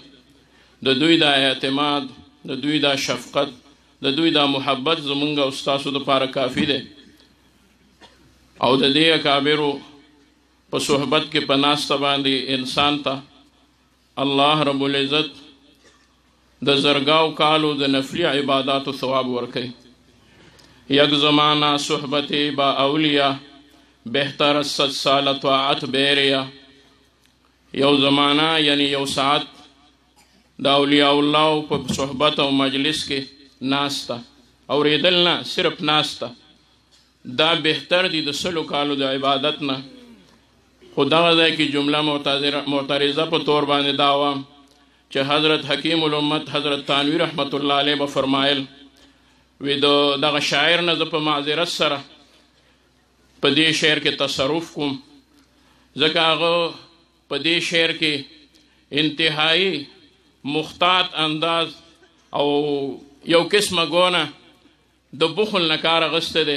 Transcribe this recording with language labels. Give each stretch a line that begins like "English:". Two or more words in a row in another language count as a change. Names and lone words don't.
Pashto: د دوی دا اعتماد، د دوی دا شفقت، د دوی دا محبت زموږ او ستاسو دپاره کافي دی. او د دې اکابرو په صحبت کې په ناسته باندې انسان ته الله رب العزت د زرګاو کالو د نفلی عباداتو ثواب ورکوي.
Persian: یک زمانہ صحبت با اولیاء بہتر از 100 سال طاعت بیریا.
Pashto: یو زمانہ یعنی یو ساعت دا اولیاء اللہ په صحبت او مجلس کې ناستا اوریدل نه، صرف ناستا، دا بہتر دی د 100 کالو د عبادت نه. خو دغه ځای کې جمله معترضه په طور باندې دا وه چې حضرت حکیم الامت حضرت تانوی
Arabic: رحمت الله علیه
Pashto: به فرمایل وی دغه شاعر نه زه په معذرت سره په دې شعر کې تصرف کوم، ځکه هغه په دې شعر کې انتهایی مختاط انداز او یو قسمه ګونه د بخل نه کار اخیستی دی.